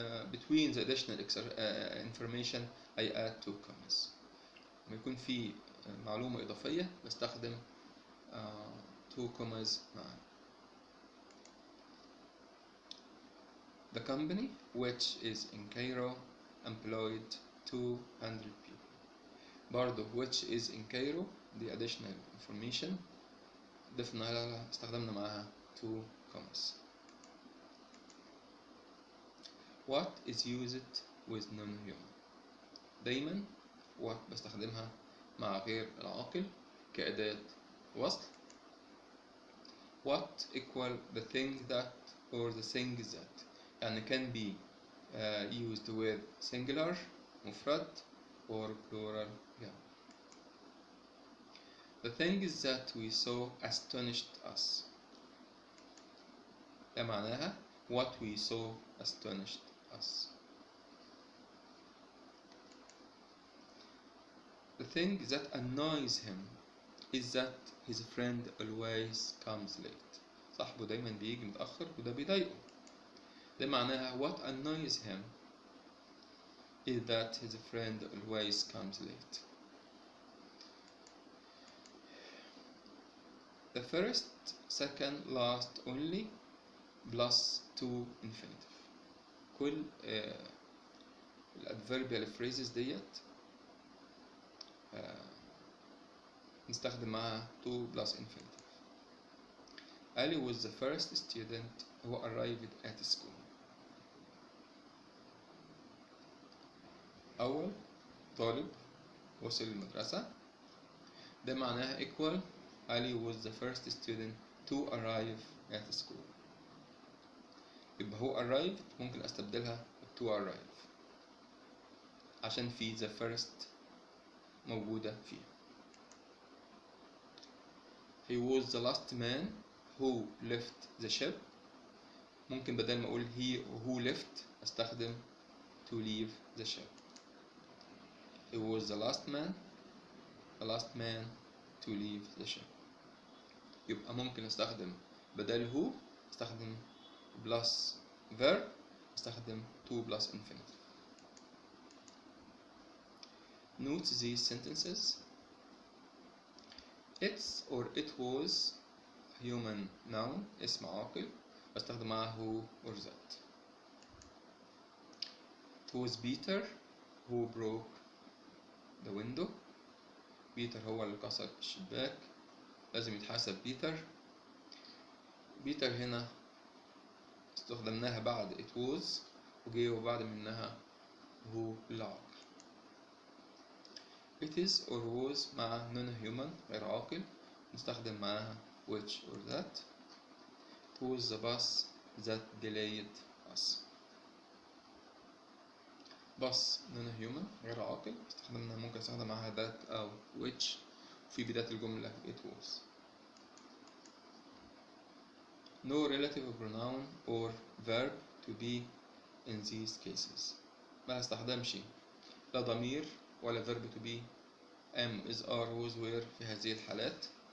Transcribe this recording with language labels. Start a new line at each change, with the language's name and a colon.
English: between the additional information I add two commas.
Arabic: لما يكون في معلومة إضافية بستخدم
English: two commas
Arabic: معا.
English: the company which is in Cairo employed 200 people. برضو which is in Cairo دي additional information ضفنا لها استخدمنا معاها 2 commas. What is used with non-human؟
Arabic: دايما what بستخدمها مع غير العاقل كأداة وصل.
English: What equal the thing that or the thing that، يعني can be used with singular مفرد or plural yeah. The things that we saw astonished us،
Arabic: ده معناها
English: what we saw astonished us. The thing that annoys him is that his friend always comes late.
Arabic: صاحبه دايما بيجي متأخر وده بيضايقه. ده معناها
English: what annoys him is that his friend always comes late. The first, second, last, only plus to infinitive.
Arabic: كل الادفيربيال phrases ديت نستخدم معاها to plus infinitive.
English: Ali was the first student who arrived at school.
Arabic: أول طالب وصل المدرسة، ده معناها
English: equal Ali was the first student to arrive at school.
Arabic: يبقى هو arrived ممكن استبدلها
English: to arrive
Arabic: عشان في the first موجودة فيها.
English: He was the last man who left the ship.
Arabic: ممكن بدل ما أقول he who left أستخدم to leave the ship.
English: He was the last man to leave the ship.
Arabic: يبقى ممكن أستخدم بدل who أستخدم plus verb أستخدم
English: to plus infinitive. Note these sentences. It's or it was human noun
Arabic: اسم عاقل بستخدم معاه
English: who or that. It was Peter who broke the window.
Arabic: بيتر هو اللي كسر الشباك، لازم يتحاسب بيتر. بيتر هنا استخدمناها بعد it was وجي وبعد منها who العاقل.
English: It is or was مع non-human
Arabic: غير عاقل نستخدم معاها
English: which or that. It was the bus that delayed us.
Arabic: bus non-human غير عاقل استخدمنا ممكن استخدم معاها that أو which في بداية الجملة it was.
English: No relative pronoun or verb to be in these cases.
Arabic: ما هستخدمش لا ضمير ولا
English: verb to be am is are was were
Arabic: في هذه الحالات.